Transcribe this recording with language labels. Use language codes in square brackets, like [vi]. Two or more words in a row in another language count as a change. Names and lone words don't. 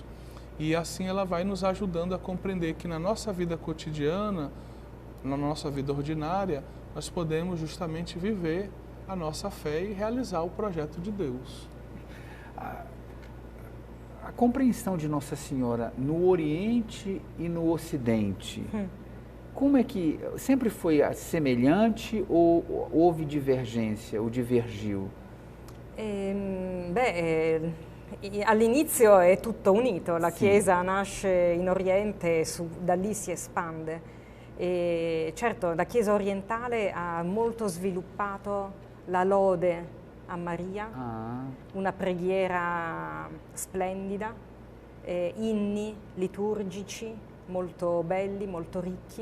[pt] E assim ela vai nos ajudando a compreender que na nossa vida cotidiana, na nossa vida ordinária, nós podemos justamente viver a nossa fé e realizar o projeto de Deus. A compreensão de Nossa Senhora no Oriente e no Ocidente, como é que sempre foi semelhante ou houve divergência ou divergiu? [it] All'inizio è tutto unito, la Chiesa nasce in Oriente e da lì si espande. E certo, la Chiesa orientale ha molto sviluppato la lode a Maria, una preghiera splendida, inni liturgici molto belli, molto ricchi.